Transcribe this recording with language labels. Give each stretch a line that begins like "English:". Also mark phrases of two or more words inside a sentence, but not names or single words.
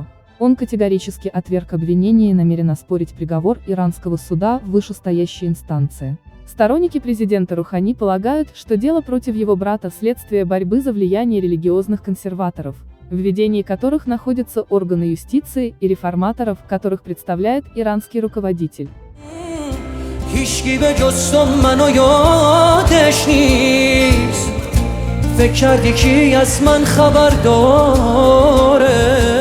Russian: Он категорически отверг обвинения и намерен оспорить приговор иранского суда в вышестоящей инстанции. Сторонники президента Рухани полагают, что дело против его брата – следствие борьбы за влияние религиозных консерваторов, в ведении которых находятся органы юстиции, и реформаторов, которых представляет иранский руководитель.
Persian: هیچکی به جز تو منو یادش نیست فکر کردی کی از من خبر داره